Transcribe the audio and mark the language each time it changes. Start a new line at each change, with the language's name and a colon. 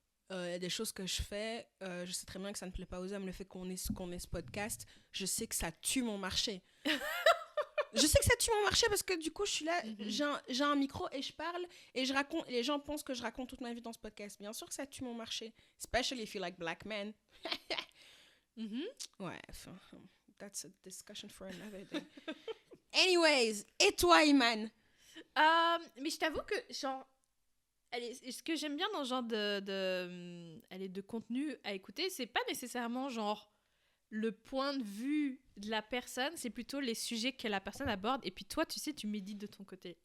French: Il y a des choses que je fais, je sais très bien que ça ne plaît pas aux hommes. Le fait qu'on ait ce podcast, je sais que ça tue mon marché. Je sais que ça tue mon marché parce que du coup, je suis là, j'ai un micro et je parle et je raconte. Et les gens pensent que je raconte toute ma vie dans ce podcast. Bien sûr que ça tue mon marché.
English: Especially if you like black men. Ouais, that's a discussion for another day.
French: Anyways, et toi, Iman? Mais je t'avoue que, genre, ce que j'aime bien dans ce genre de contenu à écouter, c'est pas nécessairement, genre, le point de vue de la personne, c'est plutôt les sujets que la personne aborde. Et puis toi, tu sais, tu médites de ton côté.